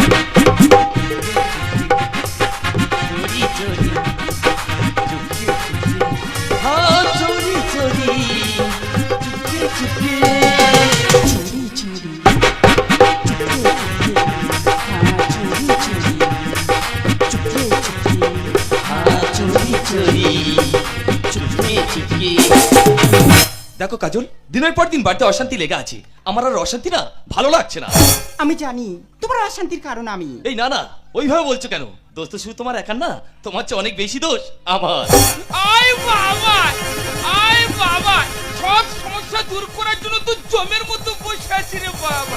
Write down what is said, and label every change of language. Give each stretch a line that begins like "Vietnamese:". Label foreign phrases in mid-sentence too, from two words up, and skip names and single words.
Hindi: चोरी चोरी, चुपके चुपके, हाँ चोरी चोरी, चुपके चुपके, चोरी चोरी, चुपके चुपके, हाँ चोरी चोरी, चुपके चुपके, हाँ चोरी चोरी, चुपके चुपके।
Bangla: দেখো কাজল, দিনের পর দিন বাড়িতে অশান্তি লেগে আছে। আমার আর অশান্তি না ভালো লাগছে না। আমি জানি তোমার অশান্তির কারণ আমি। এই না না, ওইভাবে বলছো কেন? দোষ তো শুধু তোমার একার না, তোমার চেয়ে অনেক বেশি দোষ আমার। আয় বাবা, আয় বাবা, সব সমস্যা দূর করার জন্য তো জমের মতো বসে আছি রে বাবা।